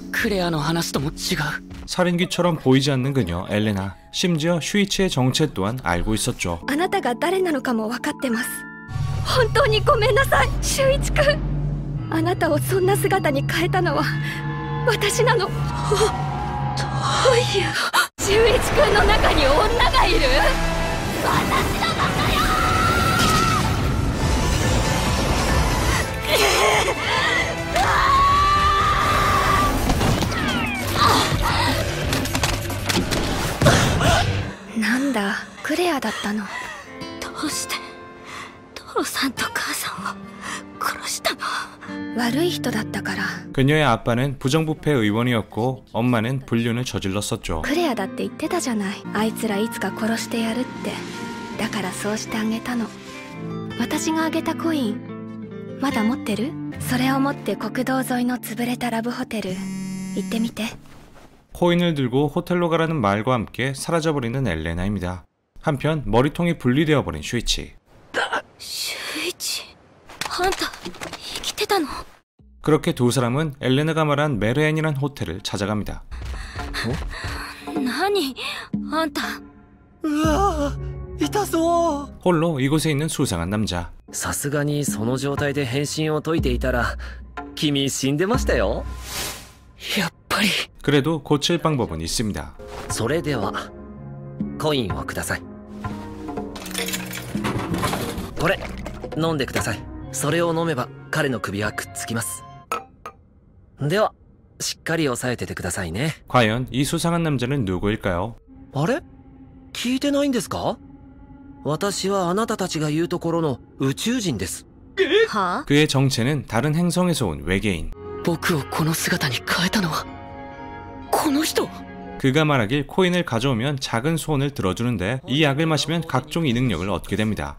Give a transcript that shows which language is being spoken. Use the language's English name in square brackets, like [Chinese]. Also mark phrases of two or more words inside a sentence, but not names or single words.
[Japanese] クレアの話とも違う。 [Korean] 살인귀처럼 보이지 않는 그녀 엘레나. 심지어 슈이치의 정체 또한 알고 있었죠. [Japanese] あなたが誰なのかも分かってます。本当にごめんなさい秀一くん。あなたをそんな姿に変えたのは私なの。どういう秀一くんの中に女がいる。私のバカよ。なんだクレアだったの。どうして父さんと母さんを殺したの。悪い人だったから。 [Korean] 그녀의 아빠는 부정부패 의원이었고 엄마는 불륜을 저질렀었죠. [Japanese] クレアだって言ってたじゃない。あいつらいつか殺してやるって。だからそうしてあげたの。私があげたコインまだ持ってる？それを持って国道沿いの潰れたラブホテル行ってみて。 [Korean] 코인을 들고 호텔로 가라는 말과 함께 사라져버리는 엘레나입니다. 한편 머리통이 분리되어 버린 슈이치. [Japanese] 秀一あんた生きてたの。 [Korean] 그렇게 두 사람은 엘레나가 말한 메르엔이란 호텔을 찾아갑니다. [Japanese] 何あんた。うわー痛そう。 [Korean] 홀로 이곳에 있는 수상한 남자. [Japanese] さすがにその状態で変身を解いていたら君死んでましたよ。やっぱり。 [Korean] 그래도 고칠 방법은 있습니다. [Japanese] それではコインをください。これ飲んでください。それを飲めば彼の首はくっつきます。ではしっかり押さえててくださいね。 [Korean] 과연 이 수상한 남자는 누구일까요? [Japanese] あれ聞いてないんですか？ 私はあなたたちが言うところの宇宙人です。はあ [Korean] 그의 정체는 다른 행성에서 온 외계인. [Japanese] 僕をこの姿に変えたのはこの人。 [Korean] 그가 말하길 코인을 가져오면 작은 소원을 들어주는데 이 약을 마시면 각종 이능력을 얻게 됩니다.